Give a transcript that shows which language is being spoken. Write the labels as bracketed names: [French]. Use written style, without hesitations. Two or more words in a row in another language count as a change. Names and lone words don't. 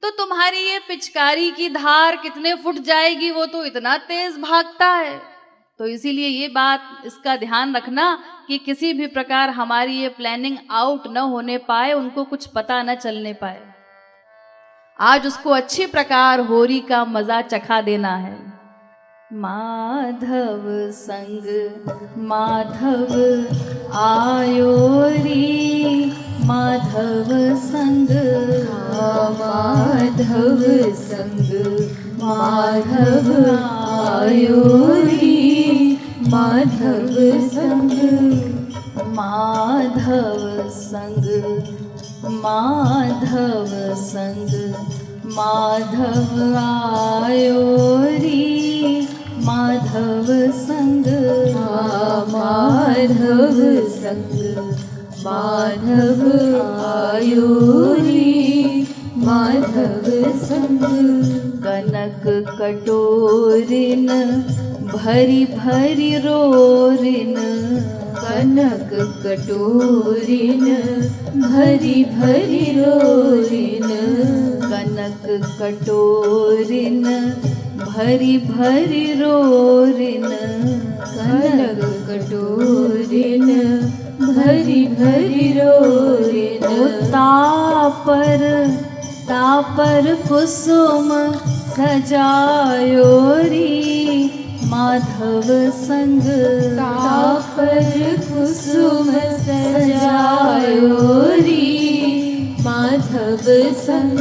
[Hindi] तो तुम्हारी ये पिचकारी की धार कितने फुट जाएगी, वो तो इतना तेज भागता है। तो इसीलिए ये बात, इसका ध्यान रखना कि किसी भी प्रकार हमारी ये प्लानिंग आउट न होने पाए, उनको कुछ पता न चलने पाए। आज उसको अच्छी प्रकार होरी का मजा चखा देना है। [Braj] माधव संग माधव आयो रे, माधव संग माधव संग माधव आयो रे, माधव संग माधव संग माधव संग माधव आयो रे, माधव संग माधव संग माधव आयो रे, माधव संग कनक कटोरिन भरी भरी रोरिन, कनक कटोरिन भरी भरी रोरिन, कनक कटोरिन भरी भरी रोरिन, कनक कटोरिन भरी भरी रोरिन। तापर तापर कुसुम सजायो रे, माधव संग तापर कुसुम सजायो रे, माधव संग